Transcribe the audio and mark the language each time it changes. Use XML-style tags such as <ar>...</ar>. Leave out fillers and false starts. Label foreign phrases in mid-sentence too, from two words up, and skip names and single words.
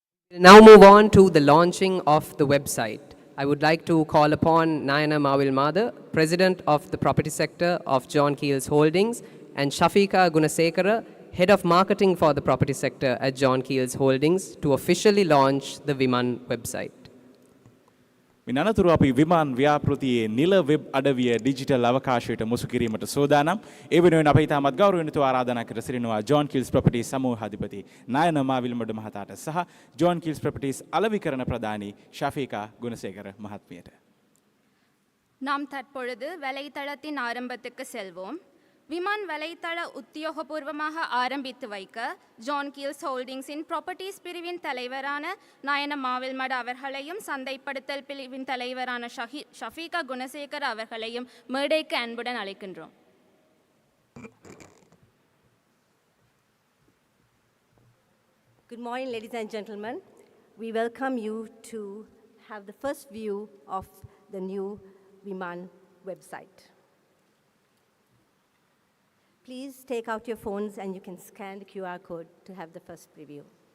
<en>Now move on to the launching of the website. I would like to call upon Nayana Mawil Madha, President of the Property Sector of John Keells Holdings, and Shafika Gunasekara, Head of Marketing for the Property Sector at John Keells Holdings, to officially launch the VIMAN website.</en> <si>මින් අනතුරු අපි විමාන් ව්‍යාපෘතියේ නිල වෙබ් අඩවිය ඩිජිටල් අවකාශයට මුසු කිරීමට සූදානම්. ඒ වෙනුවෙන් අපි ඉතාමත් ගෞරවණීයව ආරාධනා කර සිටිනවා John Keells Properties සමූහාධිපති නායන මාවිල්මඩ මහතාට සහ John Keells Properties අලෙවිකරණ ප්‍රධානී ஷாஃபிகா குணசேகர மகாத்மிයට.</si> <ta>நாம் தற்பொழுது வலைத்தளத்தின் ஆரம்பத்துக்கு செல்வோம். விமான் வலைத்தள உத்தியோகபூர்வமாக ஆரம்பித்து வைக்க ஜான் கீல்ஸ் ஹோல்டிங்ஸின் ப்ராப்பர்ட்டிஸ் பிரிவின் தலைவரான நாயன மாவில்மட அவர்களையும் சந்தைப்படுத்தல் பிரிவின் தலைவரான ஷஃபீகா குணசேகர் அவர்களையும் மேடைக்கு அன்புடன் அழைக்கின்றோம்.</ta> <en>Good morning, ladies and gentlemen. We welcome you to have the first view of the new VIMAN website. Please take out your phones and you can scan the QR code to have the first preview.</en>